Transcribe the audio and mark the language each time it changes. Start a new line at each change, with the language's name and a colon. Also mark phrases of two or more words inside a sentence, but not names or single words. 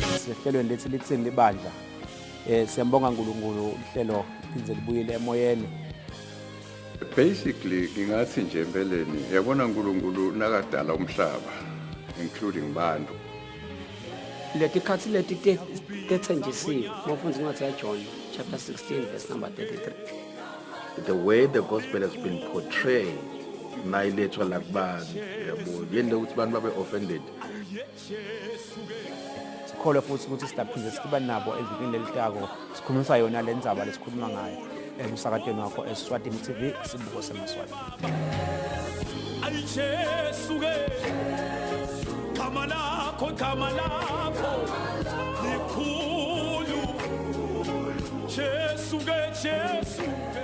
Swati: ehlelweni lethi lithini libandla. Siyambonga uNkulunkulu uhlelo liphindze libuyele emoyeni. Basically ngingathi nje empeleni yabona uNkulunkulu nakadala umhlaba including bantu. Letikhathi leti tethenjisiwe mawufunda incwadi yaJohn
English: chapter 16 verse number 33. The way the gospel has been portrayed,
Swati: nayilethwa la kubantu, yabo, yende ukuthi abantu babe offended. Sikholwa futhi ukuthi sidaphinde siba nabo evikini lelitako sikhulumisa yona le ndzaba lesikhuluma ngayo emsakatweni wakho Eswatini TV sibuko semaswati. Ayijesuke kama lakho likhulu Jesuke